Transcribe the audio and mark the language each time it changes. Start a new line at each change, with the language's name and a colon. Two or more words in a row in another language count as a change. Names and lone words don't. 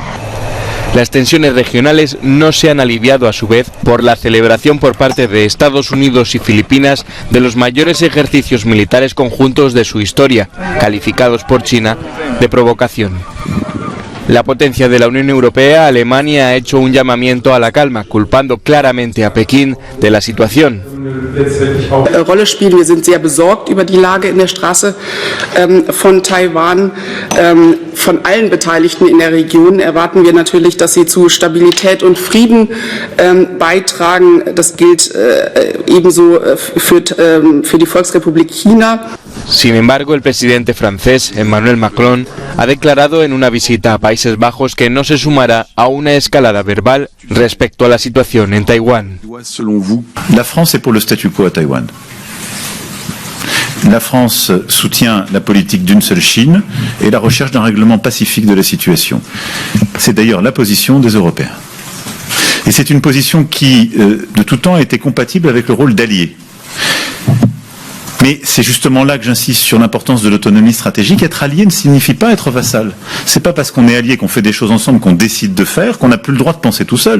Spanish: Las tensiones regionales no se han aliviado a su vez por la celebración por parte de Estados Unidos y Filipinas de los mayores ejercicios militares conjuntos de su historia, calificados por China de provocación. La potencia de la Unión Europea, Alemania, ha hecho un llamamiento a la calma, culpando claramente a Pekín de la situación.
German: Rolle spielen. Wir sind sehr besorgt über die Lage in der Straße von Taiwan. Von allen Beteiligten in der Region erwarten wir natürlich, dass sie zu Stabilität und Frieden beitragen. Das gilt ebenso für die Volksrepublik China.
Spanish: Sin embargo, el presidente francés, Emmanuel Macron, ha declarado en una visita a Países Bajos que no se sumará a una escalada verbal respecto a la situación en Taiwán.
French: La France est pour le statu quo à Taïwan. La France soutient la politique d'une seule Chine et la recherche d'un règlement pacifique de la situation. C'est d'ailleurs la position des Européens. Et c'est une position qui, de tout temps, a été compatible avec le rôle d'allié. Mais c'est justement là que j'insiste sur l'importance de l'autonomie stratégique. Être allié ne signifie pas être vassal. C'est pas parce qu'on est allié, qu'on fait des choses ensemble, qu'on décide de faire, qu'on n'a plus le droit de penser tout seul.